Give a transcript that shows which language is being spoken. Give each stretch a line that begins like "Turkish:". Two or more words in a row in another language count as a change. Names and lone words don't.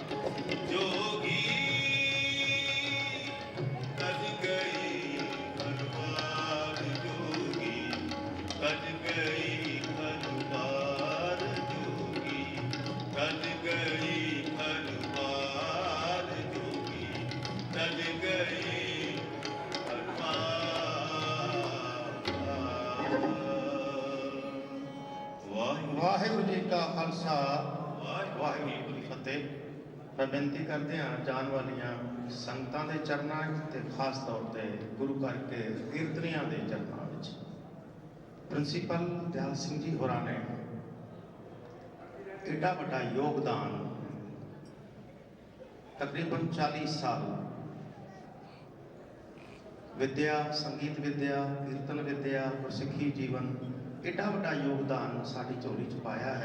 Hindi: जोगी तज गई घर बार जोगी, तज गई घर बार जोगी, तज गई घर बार जोगी, तज गई घर बार।
Punjabi: ਵਾਹਿਗੁਰੂ ਜੀ ਕਾ ਖਾਲਸਾ ਵਾਹਿਗੁਰੂ ਜੀ ਕੀ ਫਤਿਹ। ਮੈਂ ਬੇਨਤੀ ਕਰਦੇ ਹਾਂ ਜਾਣ ਵਾਲੀਆਂ ਸੰਗਤਾਂ ਦੇ ਚਰਨਾਂ ਤੇ ਖਾਸ ਤੌਰ ਤੇ ਗੁਰੂ ਘਰ ਕੇ ਕੀਰਤਨੀਆਂ ਦੇ ਚਰਨਾਂ ਵਿੱਚ ਪ੍ਰਿੰਸੀਪਲ ਦਿਆਲ ਸਿੰਘ ਜੀ ਹੋਰਾਂ ਨੇ ਏਡਾ ਵੱਡਾ ਯੋਗਦਾਨ ਤਕਰੀਬਨ 40 ਸਾਲ ਵਿਦਿਆ, ਸੰਗੀਤ ਵਿਦਿਆ, ਕੀਰਤਨ ਵਿਦਿਆ, ਗੁਰਸਿੱਖੀ ਜੀਵਨ ਏਡਾ ਵੱਡਾ ਯੋਗਦਾਨ ਸਾਡੀ ਝੋਲੀ 'ਚ ਪਾਇਆ ਹੈ।